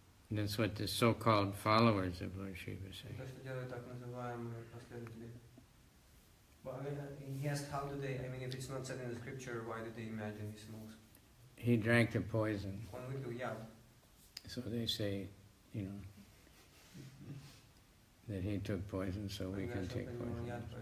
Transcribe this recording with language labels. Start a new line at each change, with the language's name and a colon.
English: That's what the so-called followers of Lord Shiva say.
Russian: То, что делают так называемые последователи.
English: But he asked, how do they? I mean, if it's not said in the scripture, why do they imagine he smokes? He drank the poison.
Russian: Он выпил яд.
English: So they say, that he took poison, so we can take poison.